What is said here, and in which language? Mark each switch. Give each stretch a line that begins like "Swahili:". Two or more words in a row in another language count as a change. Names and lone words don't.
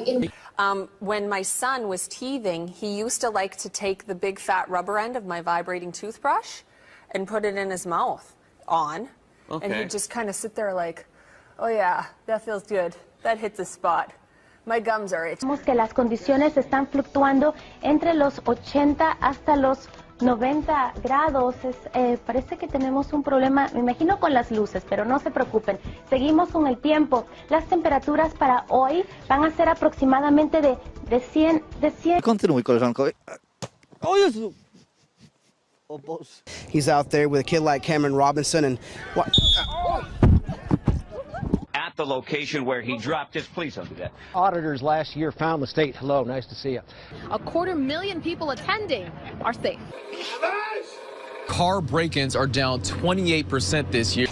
English: When my son was teething, he used to like to take the big fat rubber end of my vibrating toothbrush and put it in his mouth and he'd just kind of sit there like, oh yeah, that feels good. That hits the spot. My gums are itchy.
Spanish: Vemos que las condiciones están fluctuando entre los 80 hasta los 90 grados. Parece que tenemos un problema, me imagino, con las luces, pero no se preocupen. Seguimos con el tiempo. Las temperaturas para hoy van a ser aproximadamente de 100.
Polish: Kontynuuj, koleżanko. O Jezu! O Boże.
English: He's out there with a kid like Cameron Robinson and what? At the location where he dropped it. Please don't do that. Auditors last year found the state. Hello, nice to see you. 250,000 people attending our state. Car break-ins are down 28% this year.